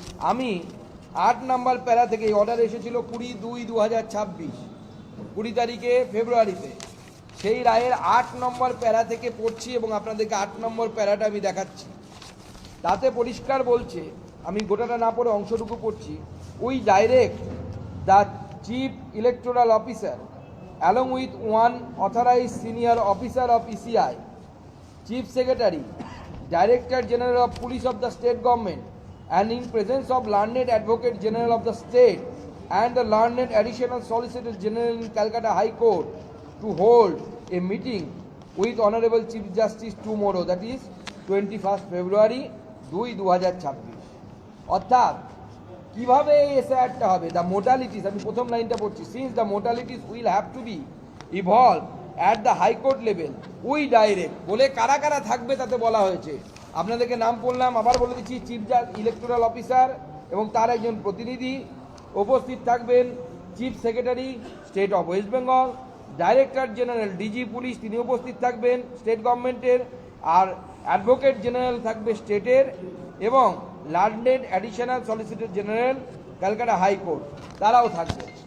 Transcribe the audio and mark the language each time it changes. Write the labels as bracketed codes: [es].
[bn] আমি 8 নম্বর প্যারা থেকে, এই অর্ডার এসেছিল 20/2/2026, 20 তারিখে ফেব্রুয়ারিতে। সেই রায়ের 8 নম্বর প্যারা থেকে পড়ছি এবং আপনাদেরকে 8 নম্বর প্যারাটা আমি দেখাচ্ছি। তাতে পরিষ্কার বলছে, আমি গোটাটা না পড়ে অংশটুকু পড়ছি। [en] We direct the chief electoral officer along with one authorized senior officer of ECI, Chief Secretary, Director General of Police of the State Government, and in presence of Learned Advocate General of the State and the Learned Additional Solicitor General in Calcutta High Court, to hold a meeting with Honorable Chief Justice tomorrow, that is 21st February 2026. [bn] অর্থাৎ কিভাবে এই এসআইআরটা হবে, the modalities, আমি প্রথম লাইনটা পড়ছি, [en] since the modalities will have to be evolve at the high court level we direct [bn] বলে কারা কারা থাকবে তাতে বলা হয়েছে। আপনাদেরকে নাম বললাম, আবার বলে দিচ্ছি, চিফ ইলেকটোরাল অফিসার এবং তার একজন প্রতিনিধি উপস্থিত থাকবেন, chief secretary state of West Bengal, director general DG police তিনি উপস্থিত থাকবেন স্টেট গভর্নমেন্টের, আর অ্যাডভোকেট জেনারেল থাকবে স্টেটের, এবং learned additional solicitor general Calcutta high court তারাও থাকবে।